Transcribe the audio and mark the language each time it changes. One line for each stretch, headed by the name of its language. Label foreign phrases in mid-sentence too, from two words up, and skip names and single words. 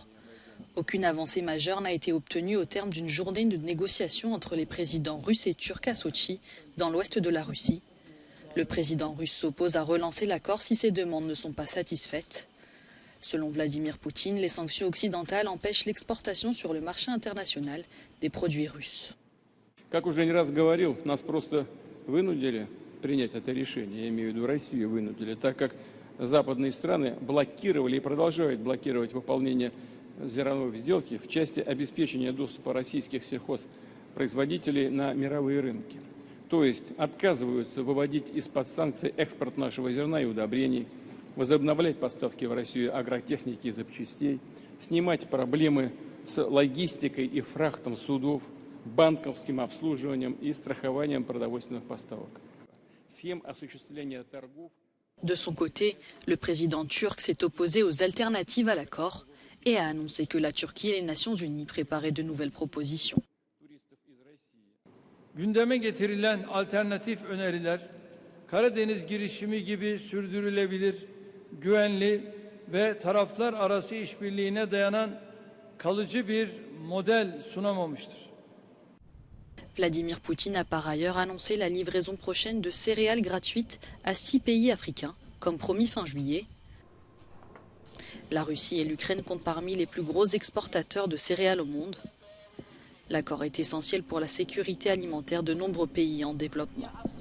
French: Aucune avancée majeure n'a été obtenue au terme d'une journée de négociations entre les présidents russes et turcs à Sotchi, dans l'ouest de la Russie. Le président russe s'oppose à relancer l'accord si ses demandes ne sont pas satisfaites. Selon Vladimir Poutine, les sanctions occidentales empêchent l'exportation sur le marché international des produits russes.
Russian: Как уже не раз говорил, нас просто вынудили принять это решение, я имею в виду Россию вынудили, так как западные страны блокировали и продолжают блокировать выполнение зерновой сделки в части обеспечения доступа российских сельхозпроизводителей на мировые рынки. То есть отказываются выводить из-под санкций экспорт нашего зерна и удобрений, возобновлять поставки в Россию агротехники и запчастей, снимать проблемы с логистикой и фрахтом судов, банковским обслуживанием и страхованием продовольственных поставок. Схем осуществления торгов.
French: De son côté, le président turc s'est opposé aux alternatives à l'accord et a annoncé que la Turquie et les Nations Unies préparaient de nouvelles propositions.
Turkish: Gündeme getirilen alternatif öneriler, Karadeniz girişimi gibi sürdürülebilir, güvenli ve taraflar arası işbirliğine dayanan kalıcı bir model sunamamıştır.
French: Vladimir Poutine a par ailleurs annoncé la livraison prochaine de céréales gratuites à 6 pays africains, comme promis fin juillet. La Russie et l'Ukraine comptent parmi les plus gros exportateurs de céréales au monde. L'accord est essentiel pour la sécurité alimentaire de nombreux pays en développement.